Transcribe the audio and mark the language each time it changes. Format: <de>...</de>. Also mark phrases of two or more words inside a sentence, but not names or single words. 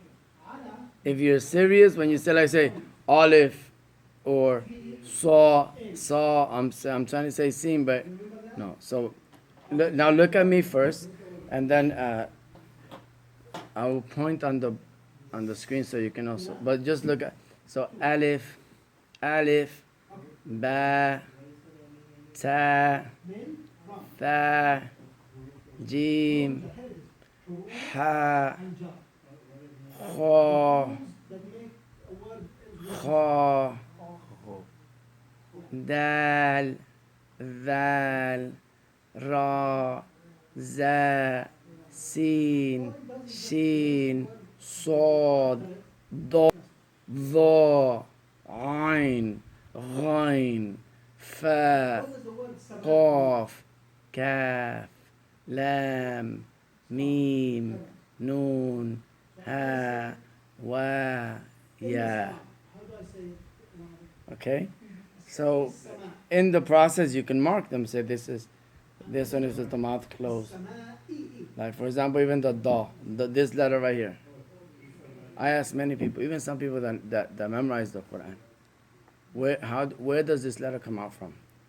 <en>If you're serious, when you say, like, say, olive or saw, I'm trying to say seen, but no. So now look at me first, and then I will point on the screen so you can also. But just look at, so</en> <ar>ألف، باء، تاء, ثاء، جيم، حاء, kha, dal, ذال را زا سين شين صاد ضاد ظا عين غين فا قاف كاف لام ميم نون ها وا يا.</ar> <en>Okay, so in the process you can mark them, say this one is with the mouth closed, like for example even the da, this letter right here. I ask many people, even some people that memorize the Quran, where does this letter come out from?</en>